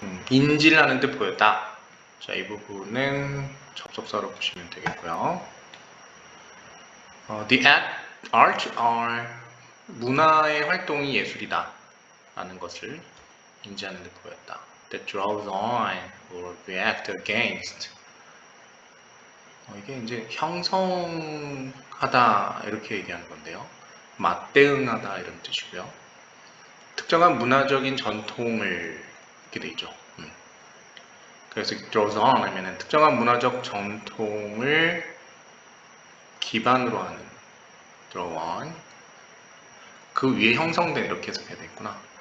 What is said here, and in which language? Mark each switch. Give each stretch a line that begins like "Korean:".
Korean: 인지를 하는 듯 보였다. 자, 이 부분은 접속사로 보시면 되겠고요.
English: The art are
Korean: 문화의 활동이 예술이다 라는 것을 인지하는 듯 보였다.
English: That draws on or react against.
Korean: 이게 이제 형성하다 이렇게 얘기하는 건데요. 맞대응하다 이런 뜻이고요. 특정한 문화적인 전통을 이렇게 돼 있죠. 그래서 draws on 하면은 특정한 문화적 전통을 기반으로 하는 draw on 그 위에 형성된 이렇게 해석해야 되겠구나.